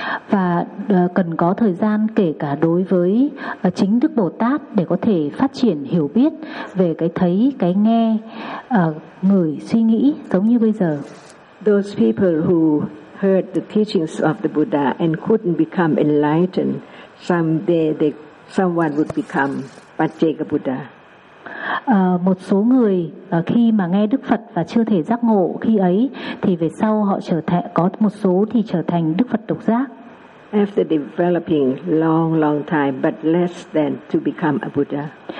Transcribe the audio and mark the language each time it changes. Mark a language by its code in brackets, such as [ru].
[vi] Và cần có thời gian kể cả đối với chính Đức Bồ Tát để có thể phát triển hiểu biết về cái thấy, cái nghe, ngửi, suy nghĩ giống như bây giờ. [en] Those people who heard the teachings of the Buddha and couldn't become enlightened, someday someone would become Pachayeka Buddha. [vi] Một số người khi mà nghe Đức Phật và chưa thể giác ngộ khi ấy thì về sau họ trở thành Đức Phật độc giác. [en] After developing long long time but less than to become a Buddha.